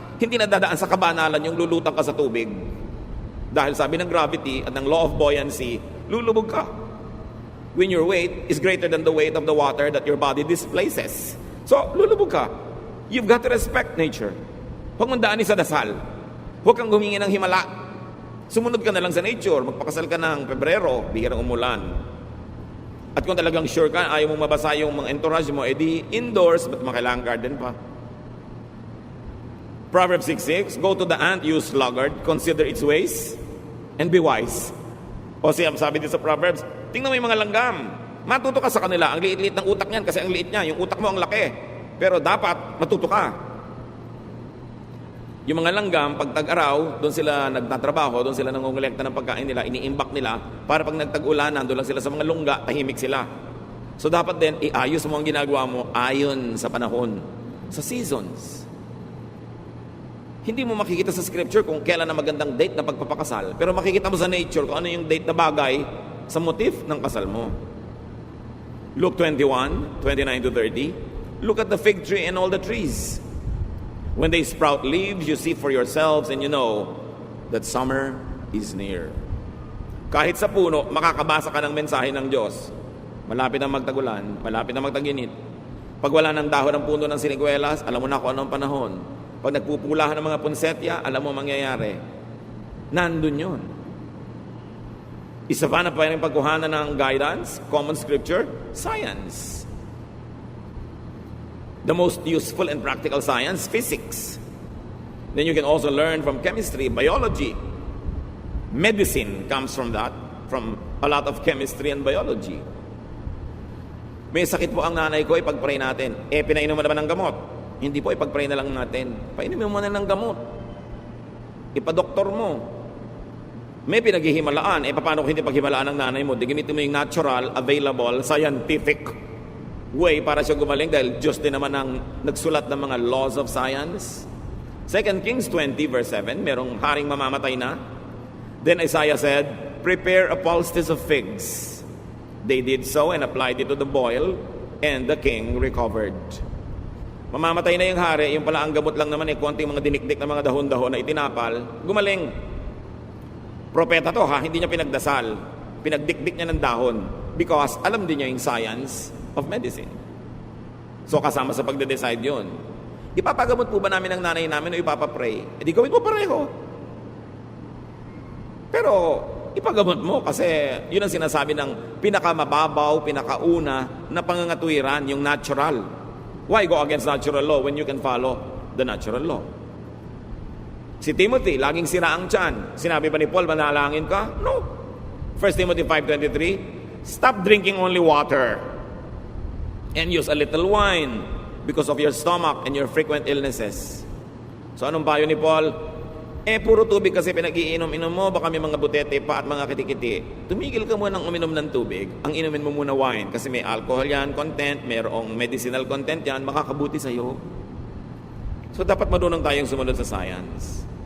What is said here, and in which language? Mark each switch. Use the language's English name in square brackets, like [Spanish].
[Filipino] Hindi na dadaan sa kabanalan yung lulutang ka sa tubig. Dahil sabi ng gravity at ng law of buoyancy, lulubog ka. [English] When your weight is greater than the weight of the water that your body displaces. [Filipino] So, lulubog ka. [English] You've got to respect nature. [Filipino] Huwag mong daanin sa dasal. Huwag kang humingi ng himala. Sumunod ka na lang sa nature. Magpakasal ka ng Pebrero, bihirang umulan. At kung talagang sure ka, ayaw mong mabasa yung mga entourage mo, edi indoors, ba't makailangan garden pa? [English] Proverbs 6:6, go to the ant, you sluggard, consider its ways, and be wise. [Filipino] O siya, sabi din sa Proverbs, tingnan mo yung mga langgam. Matuto ka sa kanila. Ang liit-liit ng utak niyan kasi ang liit niya. Yung utak mo ang laki. Pero dapat matuto ka. Yung mga langgam, pag tag-araw, doon sila nagtatrabaho, doon sila nangongolekta ng pagkain nila, iniimbak nila, para pag nagtag-ulanan, doon lang sila sa mga lungga, tahimik sila. So dapat din, iayos mo ang ginagawa mo ayon sa panahon, sa seasons. Hindi mo makikita sa scripture kung kailan na magandang date na pagpapakasal, pero makikita mo sa nature kung ano yung date na bagay sa motif ng kasal mo. [English] Luke 21:29-30, look at the fig tree and all the trees. When they sprout leaves, you see for yourselves and you know that summer is near. [Filipino] Kahit sa puno, makakabasa ka ng mensahe ng Diyos. Malapit na magtagulan, malapit na magtaginit. Pag wala ng dahon ng puno ng siniguelas, alam mo na kung anong panahon. Pag nagpupulahan ng mga punsetya, alam mo mangyayari. Nandun yun. Isa pa na pa rin pagkuhanan ng guidance, common scripture, science. [English] The most useful and practical science, physics. Then you can also learn from chemistry, biology. Medicine comes from that, from a lot of chemistry and biology. [Filipino] May sakit po ang nanay ko, ipag-pray natin. Pinainom mo naman ng gamot. Hindi po, ipag-pray na lang natin. Painumin mo na ng gamot. Ipadoktor mo. May pinaghihimalaan. Paano kung hindi paghimalaan ng nanay mo? Di gamitin mo yung [English] natural, available, scientific way [Filipino] para siya gumaling dahil Diyos din naman ang nagsulat ng mga laws of science. 2 Kings 20:7, merong haring mamamatay na. [English] Then Isaiah said, prepare a poultice of figs. They did so and applied it to the boil, and the king recovered. [Filipino] Mamamatay na yung hari, yung pala ang gamot lang naman konting mga dinikdik na mga dahon-dahon na itinapal, gumaling. Propeta to ha, hindi niya pinagdasal. Pinagdikdik niya ng dahon because alam din niya yung science of medicine. So kasama sa pagde-decide yun. Ipapagamot po ba namin ang nanay namin o ipapapray? Di gawin mo pareho. Pero ipagamot mo kasi yun ang sinasabi ng pinakamababaw, pinakauna na pangangatwiran, yung natural. [English] Why go against natural law when you can follow the natural law? [Filipino] Si Timothy, laging sira ang tiyan. Sinabi ba ni Paul, manalangin ka? No. [English] 1 Timothy 5:23, stop drinking only water and use a little wine because of your stomach and your frequent illnesses. [Filipino] So anong payo ni Paul? Puro tubig kasi pinag-iinom-inom mo, baka may mga butete pa at mga kitikiti. Tumigil ka muna ng uminom ng tubig. Ang inumin mo muna wine kasi may alcohol yan, content, mayroong medicinal content yan, makakabuti sa'yo. So dapat marunong tayong sumunod sa science.